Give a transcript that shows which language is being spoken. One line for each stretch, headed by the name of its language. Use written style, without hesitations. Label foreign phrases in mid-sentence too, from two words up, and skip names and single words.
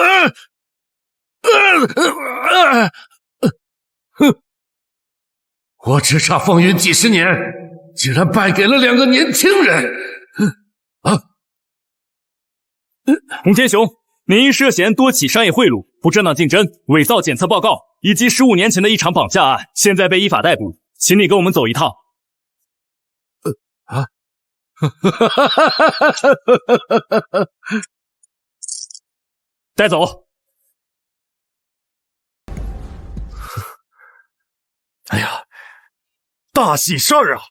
Chinese: 我叱咤風雲幾十年，竟然敗給了兩個年輕人。洪天雄，您因涉嫌多起商業賄賂、不正當競爭、偽造檢測報告以及15年前的一場綁架案，現在被依法逮捕，請你跟我們走一趟。带走。哎呀，大喜事儿啊！